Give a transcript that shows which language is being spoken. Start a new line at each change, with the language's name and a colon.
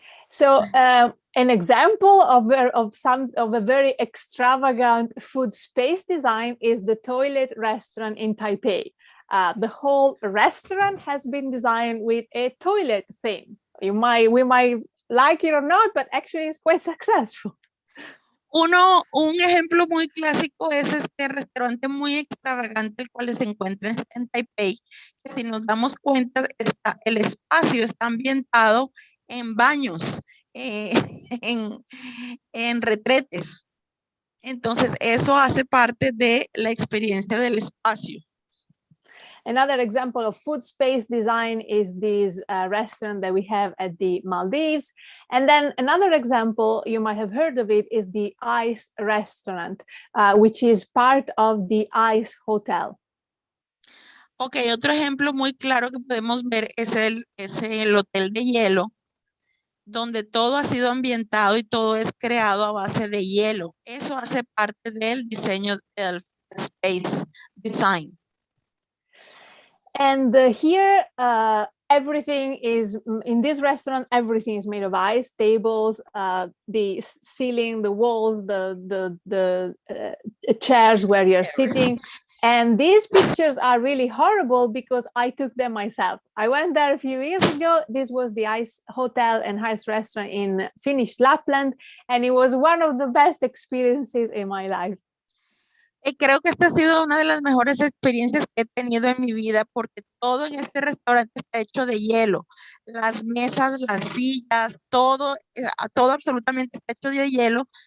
English: So an example of a very extravagant food space design is the toilet restaurant in Taipei. The whole restaurant has been designed with a toilet theme. We might like it or not, but actually it's quite successful.
Spanish: Un ejemplo muy clásico es este restaurante muy extravagante, el cual se encuentra en Taipei, que si nos damos cuenta, el espacio está ambientado en baños, en retretes. Entonces, eso hace parte de la experiencia del espacio.
English: Another example of food space design is this restaurant that we have at the Maldives. And then another example, you might have heard of it, is the Ice Restaurant, which is part of the Ice Hotel.
Spanish: Ok, otro ejemplo muy claro que podemos ver es el hotel de hielo, donde todo ha sido ambientado y todo es creado a base de hielo. Eso hace parte del diseño del space design.
English: And here, everything is, in this restaurant, everything is made of ice, tables, the ceiling, the walls, the chairs where you're sitting. And these pictures are really horrible because I took them myself. I went there a few years ago. This was the Ice Hotel and Ice Restaurant in Finnish Lapland, and it was one of the best experiences in my life.
Spanish: Creo que esta ha sido una de las mejores experiencias que he tenido en mi vida, porque todo en este restaurante está hecho de hielo. Las mesas, las sillas, todo absolutamente está hecho de hielo.